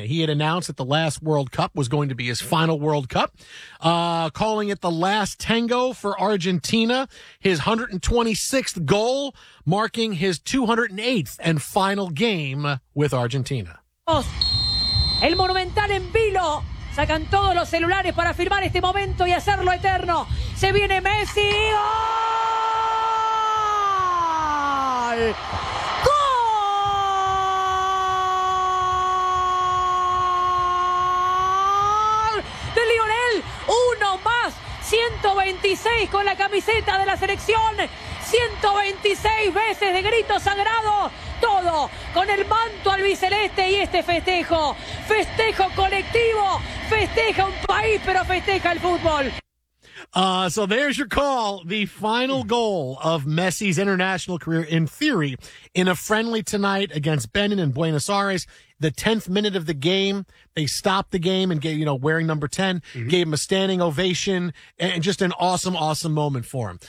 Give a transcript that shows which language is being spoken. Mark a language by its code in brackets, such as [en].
[en] He had announced that the last World Cup was going to be his final World Cup, calling it the last tango for Argentina, his 126th goal, marking his 208th and final game with Argentina. [es] El Monumental en vilo. Sacan todos los celulares para filmar este momento y hacerlo eterno. Se viene Messi. ¡Gol! ¡Gol! De Lionel. Uno más. 126 con la camiseta de la selección. 126 veces de grito sagrado. Todo con el manto albiceleste y este festejo. Festejo colectivo. Festeja un país, pero festeja el fútbol. [en] So there's your call. The final goal of Messi's international career, in theory, in a friendly tonight against Benin in Buenos Aires. The 10th minute of the game, they stopped the game and gave, you know, wearing number 10, mm-hmm. gave him a standing ovation and just an awesome, awesome moment for him.